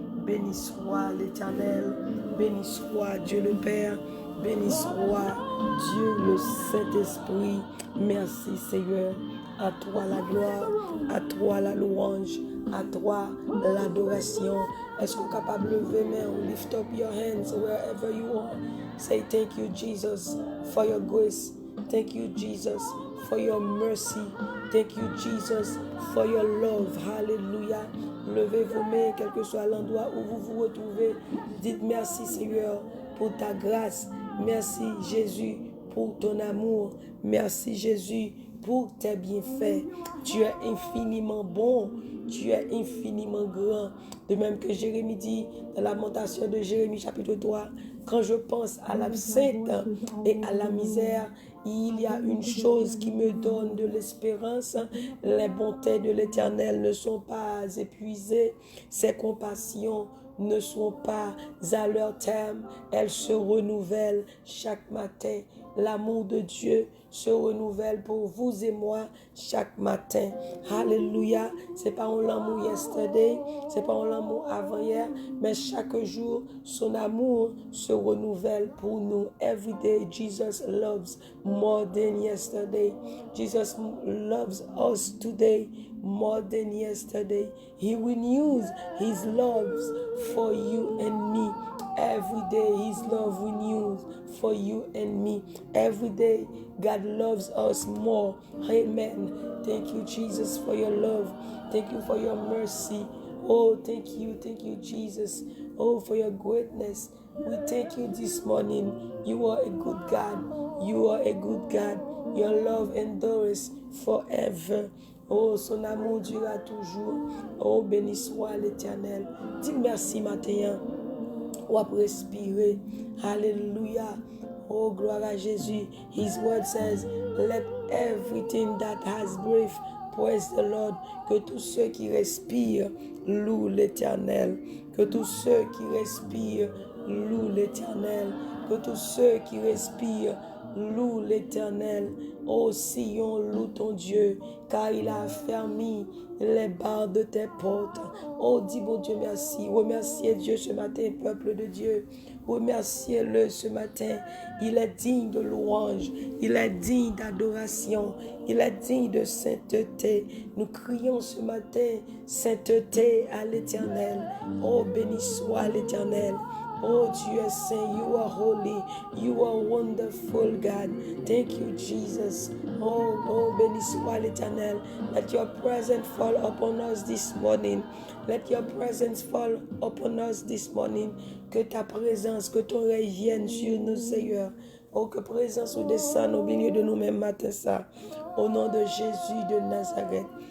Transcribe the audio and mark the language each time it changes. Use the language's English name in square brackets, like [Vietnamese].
[French] Béni soit l'Éternel, béni soit Dieu le Père, béni soit Dieu le Saint-Esprit. Merci Seigneur, à toi la gloire, à toi la louange, à toi l'adoration. Est-ce que vous êtes capable de lever main? [English] Lift up your hands wherever you are. Say thank you Jesus for your grace. Thank you Jesus for your mercy. Thank you Jesus for your love. Hallelujah. [French] Levez vos mains, quel que soit l'endroit où vous vous retrouvez. Dites merci Seigneur pour ta grâce. Merci Jésus pour ton amour. Merci Jésus pour tes bienfaits. Tu es infiniment bon. Tu es infiniment grand. De même que Jérémie dit dans la lamentation de Jérémie chapitre 3, quand je pense à l'absinthe et à la misère, il y a une chose qui me donne de l'espérance. Les bontés de l'Éternel ne sont pas épuisées. Ses compassions ne sont pas à leur terme. Elles se renouvellent chaque matin. L'amour de Dieu se renouvelle pour vous et moi chaque matin. Alléluia. C'est pas un l'amour [English] yesterday, [French] c'est pas un l'amour avant-hier, mais chaque jour, son amour se renouvelle pour nous. [English] Every day, Jesus loves more than yesterday. Jesus loves us today more than yesterday. He renews his loves for you and me. Every day his love renews for you and me. Every day God loves us more. Amen. Thank you Jesus for your love. Thank you for your mercy. Oh, thank you Jesus. Oh, for your greatness. We thank you this morning. You are a good God. You are a good God. Your love endures forever. [French] Oh, son amour durera toujours. Oh, béni soit l'Éternel. Dis merci matin. Ou à respirer. Alléluia. Oh, gloire à Jésus. His word says, let everything that has breath praise the Lord. Que tous ceux qui respirent louent l'Éternel. Que tous ceux qui respirent louent l'Éternel. Que tous ceux qui respirent Loue l'Éternel. Ô Sion, loue ton Dieu, car il a affermi les barres de tes portes. Oh, dis bon Dieu merci. Remerciez Dieu ce matin, peuple de Dieu. Remerciez-le ce matin. Il est digne de louange. Il est digne d'adoration. Il est digne de sainteté. Nous crions ce matin sainteté à l'Éternel. Oh, béni soit l'Éternel. Oh, Dieu est saint, [English] you are holy, you are wonderful, God. Thank you, Jesus. [French] Oh, béni soit l'Éternel. [English] Let your presence fall upon us this morning. Let your presence fall upon us this morning. [French] Que ta présence, que ton règne vienne sur nous, Seigneur. Oh, que présence ou descende au milieu de nous-mêmes matin ça. Au nom de Jésus de Nazareth.